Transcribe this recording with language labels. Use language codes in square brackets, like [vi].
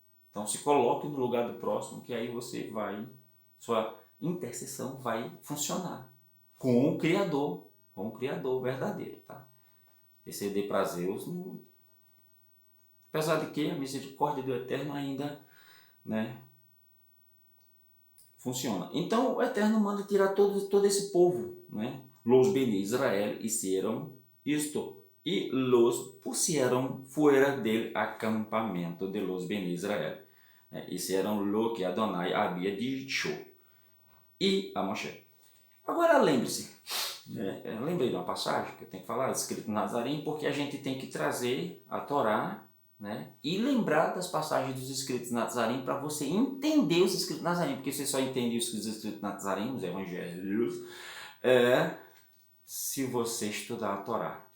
[pt] Então se coloque no lugar do próximo, que aí você vai, sua intercessão vai funcionar com o Criador verdadeiro, tá? Interceder para Zeus, apesar de que a misericórdia do Eterno ainda, né, funciona. Então o Eterno manda tirar todo esse povo, né? [es] Los Bene Israel hicieron esto y los pusieron fuera del acampamento de los Bene Israel. Hicieron lo que Adonai havia dicho. [pt] E a Moshe. Agora lembre-se, lembrei de uma passagem que eu tenho que falar, escrito em Nazarim, porque a gente tem que trazer a Torá, né, e lembrar das passagens dos escritos de Nazarim para você entender os escritos de Nazarim, porque você só entende os escritos de Nazarim, os evangelhos, se você estudar a Torá.